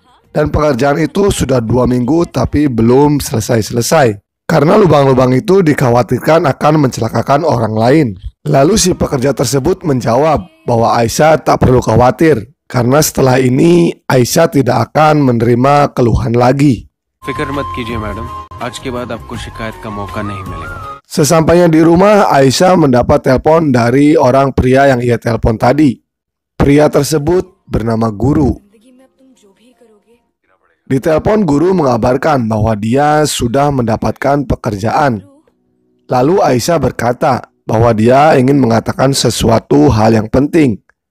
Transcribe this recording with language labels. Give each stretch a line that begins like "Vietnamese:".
Indonesian: Dan pekerjaan itu sudah 2 minggu tapi belum selesai-selesai karena lubang-lubang itu dikhawatirkan akan mencelakakan orang lain. Lalu si pekerja tersebut menjawab bahwa Aisyah tak perlu khawatir karena setelah ini Aisyah tidak akan menerima keluhan lagi.
Hindi: फिक्र मत कीजिए madam, आज के बाद आपको शिकायत का मौका नहीं मिलेगा.
Indonesian: Sesampainya di rumah, Aisyah mendapat telepon dari orang pria yang ia telepon tadi. Pria tersebut bernama Guru. Di telepon Guru mengabarkan bahwa dia sudah mendapatkan pekerjaan. Lalu Aisyah berkata bahwa dia ingin mengatakan sesuatu hal yang penting.